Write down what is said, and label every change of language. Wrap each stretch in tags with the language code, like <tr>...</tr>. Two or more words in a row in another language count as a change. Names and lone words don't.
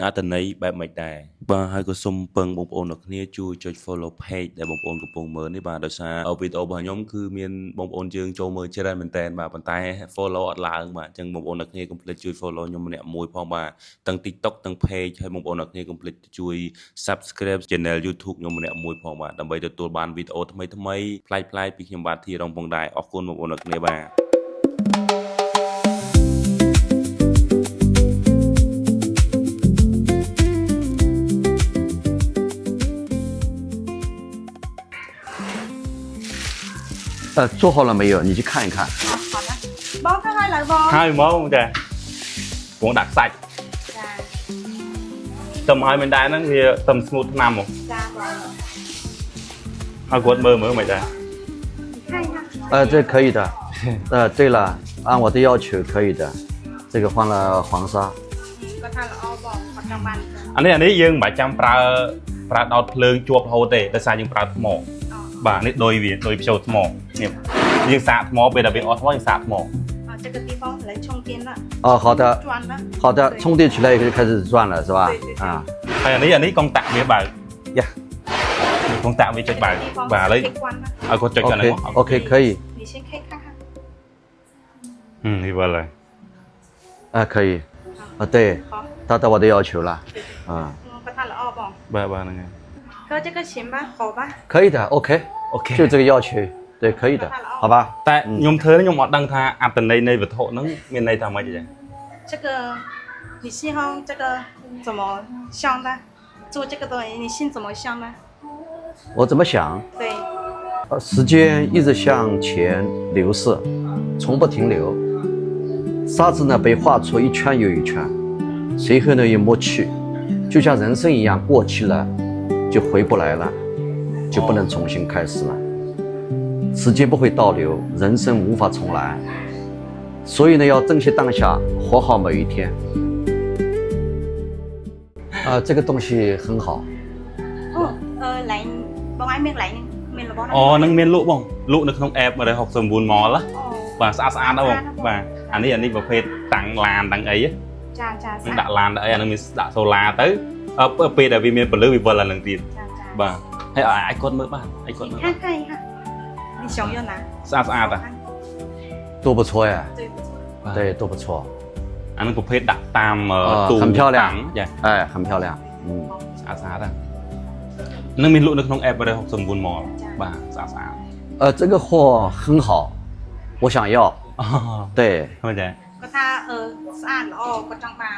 <km>ត្តន័យបែបម៉េចដែរបាទហើយក៏សូមពឹងបងប្អូនអ្នកគ្នាជួយចុច</km> <en>follow page</en> <km>ដែលបងប្អូនកំពុងមើលនេះបាទដោយសារវីដេអូរបស់ខ្ញុំគឺមានបងប្អូនយើងចូលមើលច្រើនមែនតើបាទប៉ុន្តែ follow អត់ឡើងបាទអញ្ចឹងបងប្អូនអ្នកគ្នាកុំភ្លេចជួយ follow ខ្ញុំម្នាក់មួយផងបាទទាំង TikTok ទាំង page ហើយបងប្អូនអ្នកគ្នាកុំភ្លេចជួយ</km> <en>subscribe channel YouTube</en> <km>ខ្ញុំម្នាក់មួយផងបាទដើម្បីទទួលបានវីដេអូថ្មីៗប្លែកៗពីខ្ញុំបាទធីរ៉ុងផងដែរអរគុណបងប្អូនអ្នកគ្នាបាទ</km> <zh>做好了没有？你去看一看。</zh> <km>អត់ណាបងធ្វើឲ្យឡើយបង ហើយមកចាពងដាក់ខ្សាច់ ចា ទៅឲ្យមិនដែរហ្នឹងវាទៅស្ងួតឆ្នាំមក ចាបង ហើយគាត់មើលមិនដែរ ខៃណា</km> <zh>这可以的。对了，按我的要求可以的。这个换了黄沙。</zh> <km>គាត់ថាល្អបងគាត់ចង់បាន អានេះយើងមិនបាច់ចាំប្រើដោតភ្លើងជាប់រហូតទេដោយសារយើងប្រើថ្មបាទនេះដូចភ្ជុលថ្មនេះយើងសាកថ្មពេលដែលវាអស់ថ្មយើងសាកថ្ម</km> <zh>这个地方来充电了，哦，好的，转了。好的，充电起来以后就开始转了，是吧？啊，</zh> <km>ហើយអានេះកុងតាក់វាបើយ៉ាកុងតាក់វាចុចបើបាទឥឡូវឲ្យគាត់ចុចកាន់ហ្នឹង</km> <zh>OK，可以。你先可以看看。</zh> <km>នេះវិលហើយ</km> <zh>可以。对，好。达到我的要求了。啊，</zh> <km>គាត់ថាល្អបង បាទហ្នឹងហើយ</km> <zh>哥这个行吧好吧可以的，OK， OK 就这个要求，对，可以的，好吧？</zh> <km>តែខ្ញុំធ្វើខ្ញុំអត់ដឹងថាអត្តន័យនៃវត្ថុហ្នឹងមានន័យថាម៉េចទេ</km> <zh>这个你信号这个怎么想的做这个东西你信怎么想的我怎么想？对时间一直向前流逝，从不停留。沙子呢被画出一圈又一圈，随后呢又抹去，就像人生一样，过期了就回不来了，就不能重新开始了。时间不会倒流，人生无法重来，所以呢要珍惜当下，活好每一天。这个东西很好。</zh> <km>អូឡែងបងឯងមានកន្លែងមានរបស់ អូនឹងមានលក់បងលក់នៅក្នុង app 169 mall ណាបាទស្អាតណាបងបាទអានេះប្រភេទតាំងឡានតាំងអី ចាចា នឹងដាក់ឡានដាក់អីអានឹងមានដាក់សូឡាទៅពេលដែលវាមានពលឺវាវិលអានឹងទៀត ចាចា បាទហើយអាចគាត់មើលបានអាចគាត់មើល</km> <zh>看看一下你想要哪</zh> <km>ស្អាតអា</km> <zh>多不错呀，对不错对，多不错，</zh> <km>អានឹងប្រភេទដាក់តាមទូ</km> <zh>很漂亮</zh> <km>ចា</km> <zh>哎，很漂亮，</zh> <km>ស្អាតនឹងមានលក់នៅក្នុង app 169 mall បាទស្អាត</km> <zh>这个货很好，我想要， អូ 对，</zh> <km>ហ្នឹងចា គាត់ថាស្អាតល្អគាត់ចង់បាន</km>